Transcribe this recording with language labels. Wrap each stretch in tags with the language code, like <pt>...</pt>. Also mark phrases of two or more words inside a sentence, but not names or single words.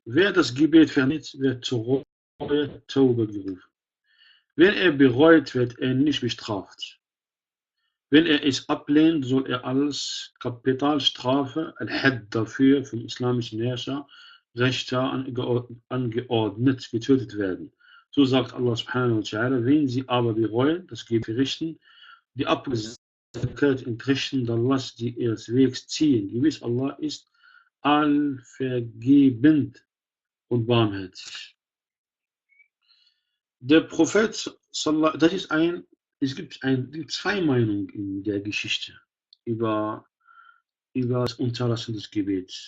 <de>Wer das Gebet vernimmt, wird zur Reue Tauba gerufen. Wenn er bereut, wird er nicht bestraft. Wenn er es ablehnt, soll er als Kapitalstrafe Al-Hadd dafür vom islamischen Herrscher Richter angeordnet getötet werden. So sagt Allah</de> <ar>سبحانه وتعالى,</ar> <de>wenn sie aber bereuen, das Gebet verrichten, die Abgesetztheit entrichten, dann lasst die ihres Wegs ziehen. Gewiss Allah ist allvergebend und barmherzig. Der Prophet, das ist es gibt zwei Meinungen in der Geschichte über das Unterlassen des Gebets.</de>